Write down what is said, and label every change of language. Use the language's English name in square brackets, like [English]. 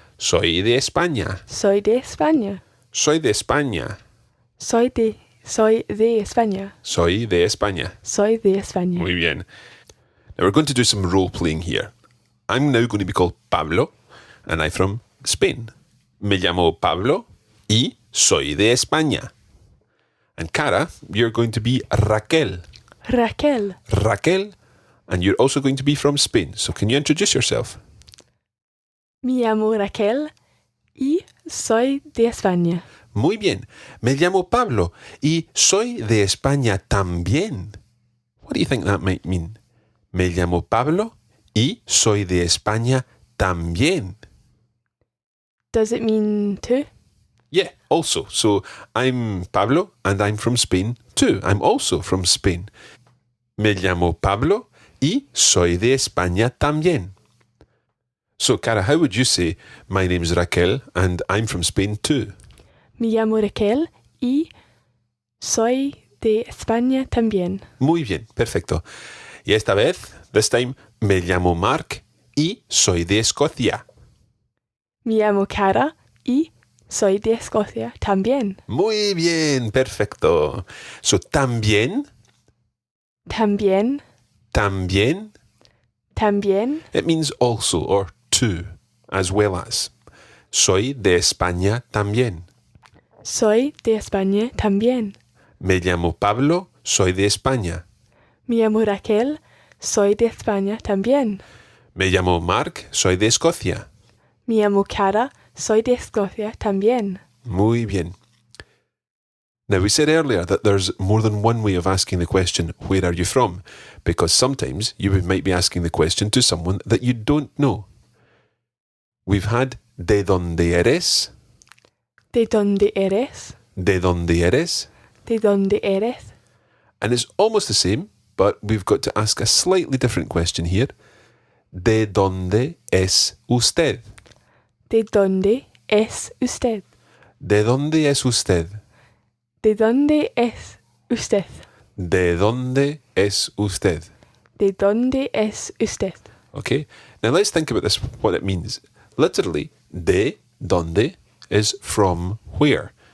[Spanish] Soy de España. Soy de España. Soy de España. Soy de España. Soy de España. Soy de España. Muy bien. [English] Now we're going to do some role playing here. I'm now going to be called Pablo, and I'm from Spain. [Spanish] Me llamo Pablo y soy de España. [English] And Cara, you're going to be Raquel. [Spanish] Raquel. [English] Raquel, and you're also going to be from Spain. So can you introduce yourself? [Spanish] Me llamo Raquel y soy de España. Muy bien. Me llamo Pablo y soy de España también. [English] What do you think that might mean? [Spanish] Me llamo Pablo y soy de España también. [English] Does it mean too? Yeah, also. So I'm Pablo and I'm from Spain too. I'm also from Spain. [Spanish] Me llamo Pablo y soy de España también. [English] So, Cara, how would you say, my name's Raquel and I'm from Spain too? [Spanish] Me llamo Raquel y soy de España también. Muy bien, perfecto. Y esta vez, [English] this time, [Spanish] me llamo Mark y soy de Escocia. Me llamo Cara y soy de Escocia también. Muy bien, perfecto. So, también, También. también, También. [English] it means also or too, as well as. [Spanish] Soy de España también. Soy de España también. Me llamo Pablo, soy de España. Me llamo Raquel, soy de España también. Me llamo Mark, soy de Escocia. Me llamo Cara, soy de Escocia también. Muy bien. [English] Now, we said earlier that there's more than one way of asking the question, where are you from? Because sometimes you might be asking the question to someone that you don't know. We've had [Spanish] ¿de dónde eres? ¿De dónde eres? ¿De dónde eres? ¿De dónde eres? [English] And it's almost the same, but we've got to ask a slightly different question here. [Spanish] ¿De dónde es usted? ¿De dónde es usted? ¿De dónde es usted? ¿De dónde es usted? ¿De dónde es usted? ¿De dónde es usted? [English] Okay, now let's think about this, what it means. Literally, [Spanish] ¿de dónde [English] is from where?